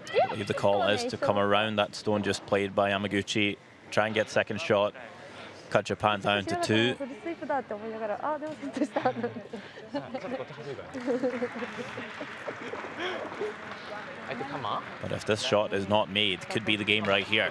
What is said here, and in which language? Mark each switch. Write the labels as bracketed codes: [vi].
[en] I believe the call is to come around that stone just played by Yamaguchi. Try and get second shot. Cut Japan down to 2. [ja] それスイープだって思いながら、あ、でもセットした。ちょっとこっち走るからね。相手カマ [en] But if this shot is not made, could be the game right here.